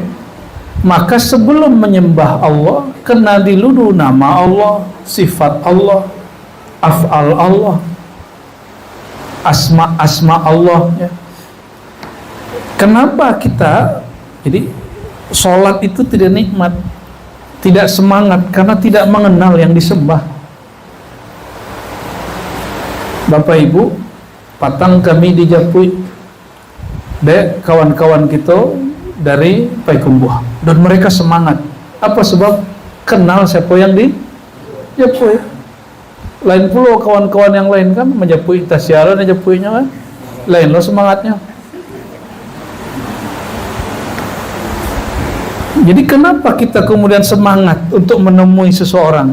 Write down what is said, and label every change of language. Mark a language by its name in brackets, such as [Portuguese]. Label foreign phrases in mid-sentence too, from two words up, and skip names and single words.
[Indonesian] Maka sebelum menyembah Allah, kena dulu nama Allah, sifat Allah, af'al Allah, asma Allah ya. Kenapa kita jadi sholat itu tidak nikmat, tidak semangat, karena tidak mengenal yang disembah. [Minangkabau] Bapak Ibu, patang kami di Japui, dek kawan-kawan kita dari Payakumbuh, dan mereka semangat. [Indonesian] Apa sebab? Kenal siapa yang di Japui. Lain pula kawan-kawan yang lain kan menjapui tasyara dan japuinya kan lain loh semangatnya. Jadi kenapa kita kemudian semangat untuk menemui seseorang?